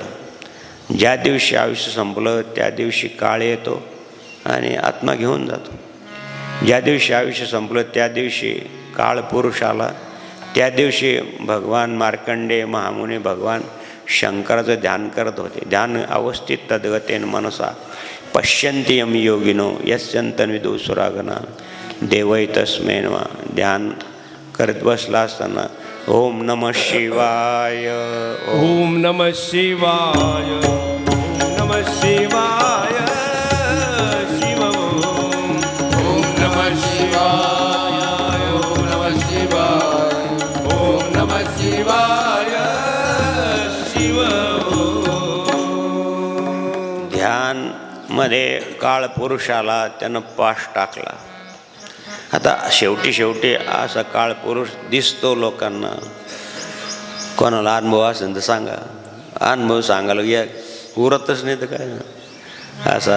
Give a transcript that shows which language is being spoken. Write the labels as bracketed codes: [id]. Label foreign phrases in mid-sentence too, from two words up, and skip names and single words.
[mr] ज्या दिवशी आयुष्य संपलं त्या दिवशी काळ येतो आणि आत्मा घेऊन जातो. ज्या दिवशी आयुष्य संपलं त्या दिवशी काळ पुरुष आला. त्या दिवशी भगवान मार्कंडेय महामुनी भगवान शंकराचं ध्यान करत होते. [sa] ध्यान अवस्थित तद्गतेन मनसा पश्यन्ति यम योगिनो यस्यन्तन विदुसुरागना देवै तस्मै नमः. [mr] ध्यान करत बसला असताना [sa] ओम नमः शिवाय, ओम नमः शिवाय, ओम नमः शिवाय, शिव ओम नमः शिवाय, ओम नमः शिवाय, ओम नमः शिवाय, शिव. [mr] ध्यान मध्ये काळ पुरुषाला त्यानं पाश टाकला. आता शेवटी असा काळ पुरुष दिसतो लोकांना. कोणाला अनुभव असेल तर सांगा. अनुभव सांगायला या उरतच नाही तर काय असं.